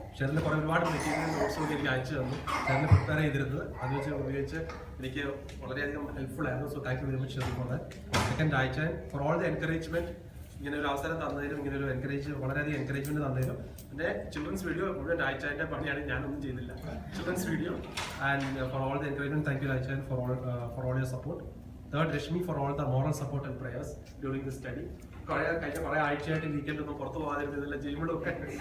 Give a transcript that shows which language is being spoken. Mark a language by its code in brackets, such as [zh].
[ml] ഷെറിൽ ഒരുപാട് material notes ഒക്കെ എനിക്ക് അയച്ചു തന്നു. ഷെറിൽ പ്രിപ്പയർ ചെയ്തിരുന്നത് അത് വെച്ച് ഉപയോഗിച്ച് എനിക്ക് വളരെയധികം ഹെൽപ്ഫുൾ ആയിരുന്നു. [en] So thank you very much Sheryl for that. Second Ajay for all the encouragement. [ml] ഇങ്ങനെ ഒരു അവസരം തന്നതിലും ഇങ്ങനെ ഒരു വളരെയധികം എൻകറേജ്മെന്റ് തന്നതിലും. പിന്നെ ചിൽഡ്രൻസ് വീഡിയോ മുഴുവൻ അയച്ചതിന്റെ പണിയാണ്, ഞാനൊന്നും ചെയ്തില്ല. [en] Children's video and for all the encouragement thank you Ajay for all your support. Third, Reshmi for all the moral support and prayers during the study. [ml] കഴിഞ്ഞ കുറേ ആഴ്ചയായിട്ട് വീക്കെൻഡൊന്നും പുറത്തു പോകാതിരുന്നില്ല, ജിമ്മിലൊക്കെ.